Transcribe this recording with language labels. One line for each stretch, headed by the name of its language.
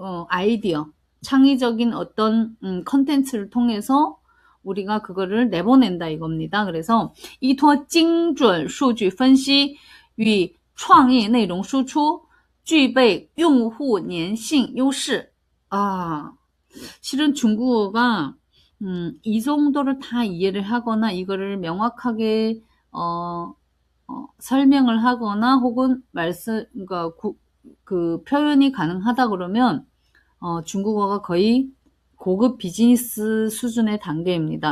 Korean: 아이디어, 창의적인 어떤 컨텐츠를 통해서 우리가 그거를 내보낸다 이겁니다.
Chinese: 그래서 依托精准数据分析与创意内容输出具备用户粘性优势.
Korean: 실은 중국어가 이 정도를 다 이해를 하거나 이거를 명확하게 설명을 하거나 혹은 그러니까 그 표현이 가능하다 그러면 중국어가 거의 고급 비즈니스 수준의 단계입니다.